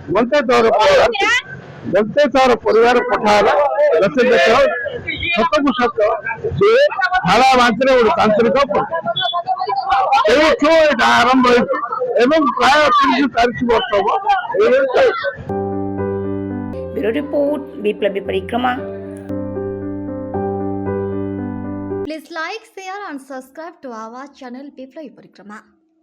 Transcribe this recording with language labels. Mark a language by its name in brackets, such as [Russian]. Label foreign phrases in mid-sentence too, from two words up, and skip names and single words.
[Odia] ଗନ୍ତେଶ୍ୱର ପରିବାର ପଠା ହେଲା ରଥଯାତ୍ରା ସତକୁ ସତ ସେ ଝାଡ଼ା ବାନ୍ତିରେ ଗୋଟେ ତାନ୍ତ୍ରିକ ଏଇଠୁ ଏଇଟା ଆରମ୍ଭ ହେଇଛି ଏବଂ ପ୍ରାୟ 30-40 ବର୍ଷ ହବ ଏଇଭଳି ଚାଲିଛି। [English] Bureau report विप्लवी परिक्रमा। Please like, share and subscribe to our channel Biplay Parikrama.